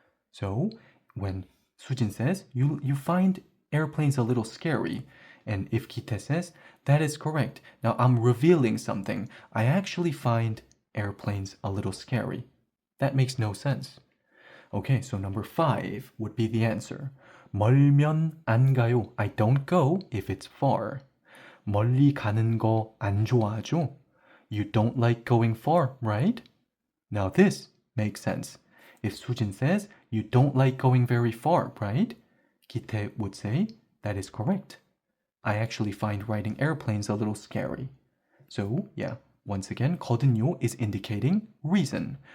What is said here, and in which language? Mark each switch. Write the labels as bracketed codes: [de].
[en] So when Sujin says, you find airplanes a little scary, and if Kite says, that is correct. Now I'm revealing something. I actually find airplanes a little scary. That makes no sense. Okay, so number 5 would be the answer. [ko] 멀면 안 가요. [en] I don't go if it's far. [ko] 멀리 가는 거 안 좋아하죠? [en] You don't like going far, right? Now this makes sense. If Sujin says, you don't like going very far, right? Kite would say, that is correct. I actually find riding airplanes a little scary. So, yeah, once again, 거든요 is indicating reason.